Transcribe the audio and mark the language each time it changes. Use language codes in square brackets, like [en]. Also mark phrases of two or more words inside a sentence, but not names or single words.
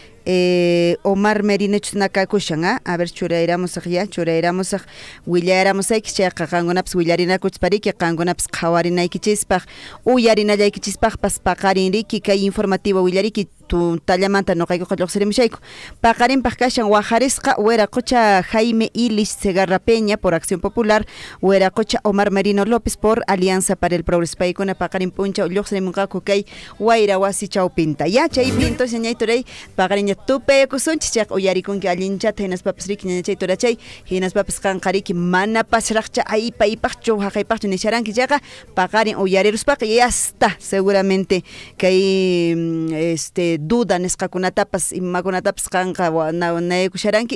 [qu] Omar Merinechus nakakushan churayramusaq willayramusaykis chayqa qankunapas willarinakuchis pariki qankunapas qhawarinaykichispaq uyarinallaykichispaqpas paqarin riki kay informativo willariki tallamanta noqaykuqa lluqsirimushayku paqarinpaq kashan wajarisqa wiraqucha Jaime Ilich Segarra Peña por Acción Popular wiraqucha Omar Merino López por Alianza para el Progreso paykuna paqarin puncha lluqsirimunqaku kay wayra wasi chawpinta chaypi entonces ñañay turay paqarin tupaykusunchis chayqa uyarikunki allinchata hinaspapas riki ñañachay turachay hinaspapas qanqa riki mana pasraqcha aypaypaqchu haqaypaqchu nisharanki chayqa paqarin uyariruspaqa [es] y hasta seguramente [qu] kay duda nisqakunatapas imakunatapas qanqa naykusharanki